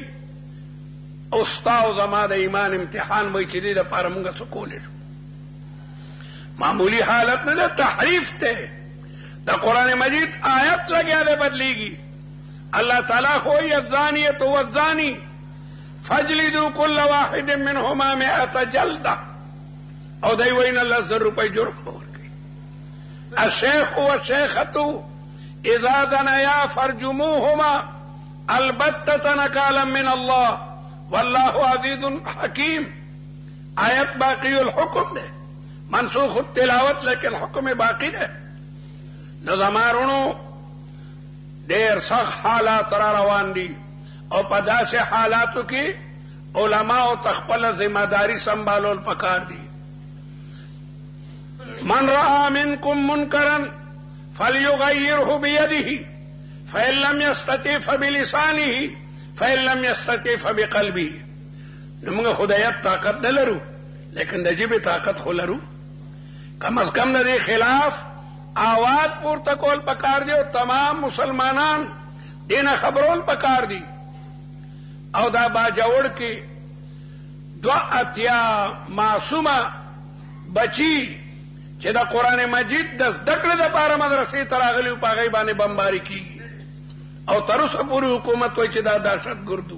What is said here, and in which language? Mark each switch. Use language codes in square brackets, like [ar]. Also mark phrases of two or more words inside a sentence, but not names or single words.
[ps] او ستاسو زما د ایمان امتحان وای چې دې لپاره موږ څه کولای شو. معمولی حالت نه ده، تحریف ته د قران مجید آیت لګیا دی بدلیږي. الله تعالی خو [ar] الزانیه والزانی فاجلدوا كل واحد منهما 100 جلده، [ps] او دای وین الله 100 روپۍ جرم ورکړي. [ar] الشيخ والشيخه اذا زنيا فرجموهما البتة نكالا من الله والله عزيز حكيم. [ps] آیت [ar] باقی الحکم [ps] ده، [ar] منسوخ التلاوت [ps] لیکن حکم باقی ده. نو زمارونو ډېر سخت حالات را روان دي، او په داسې حالاتو کې علماء تخپل ذمہ داری سنبالول پکار دي. [ar] من رأى منكم منكرا فليغيره بيده فإن لم يستطع فبلسانه فإن لم يستطع فبقلبه. [ps] موږ خدایت طاقت نه لرو، لیکن د جبه طاقت خو لرو. کم از کم د دې خلاف آواز پورته کول پکار دی، او تمام مسلمانان دینه خبرول پکار دی. او دا باجوړ کې 82 معصومه بچی چې د قران مجید د ذکر لپاره مدرسې تراغلی په غي باندې بمباری کیږي، او تر اوسه پورې حکومت وایي چې دا دهشتګردو.